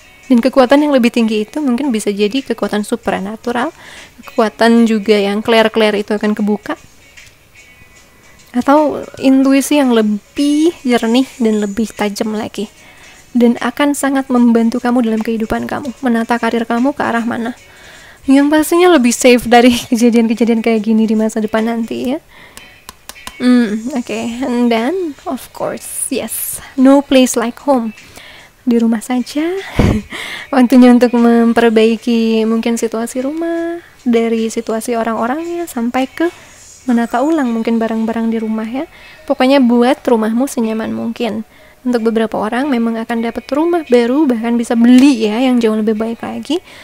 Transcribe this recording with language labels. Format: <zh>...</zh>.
<id>Dan kekuatan yang lebih tinggi itu mungkin bisa jadi kekuatan supranatural, kekuatan juga yang clear itu akan kebuka, atau intuisi yang lebih jernih dan lebih tajam lagi, dan akan sangat membantu kamu dalam kehidupan kamu, menata karir kamu ke arah mana yang pastinya lebih safe dari kejadian-kejadian kayak gini di masa depan nanti ya.</id> <en>Okay. And then of course, yes, no place like home.</en> <id>Di rumah saja. Waktunya untuk memperbaiki mungkin situasi rumah, dari situasi orang-orangnya sampai ke menata ulang mungkin barang-barang di rumah ya. Pokoknya buat rumahmu senyaman mungkin. Untuk beberapa orang memang akan dapat rumah baru, bahkan bisa beli ya, yang jauh lebih baik lagi.</id>